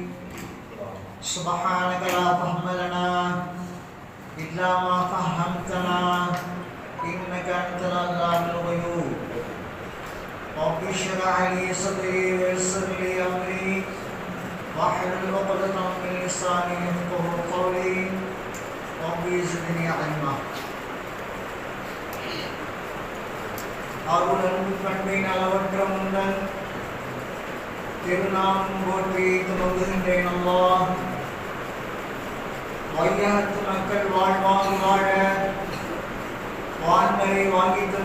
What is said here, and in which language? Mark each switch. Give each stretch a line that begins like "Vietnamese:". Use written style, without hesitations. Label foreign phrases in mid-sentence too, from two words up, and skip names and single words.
Arabic: سبحانك لا فهم لنا إلا ما فهمتنا إنك أنت العلام الغيوب. رب اشرح لي صدري ويسر لي أمري واحلل عقدة من لساني يفقهوا قولي رب زدني علما.
Tamil: அருள் அன்பு பண்பின் அளவற்ற முன்னன் திருநாமம் போற்றி துவங்குகின்றேன். அல்லாஹ் வையகத்து மக்கள் வாழ்வாங்கு வாழ வான்மறை வாங்கி தந்த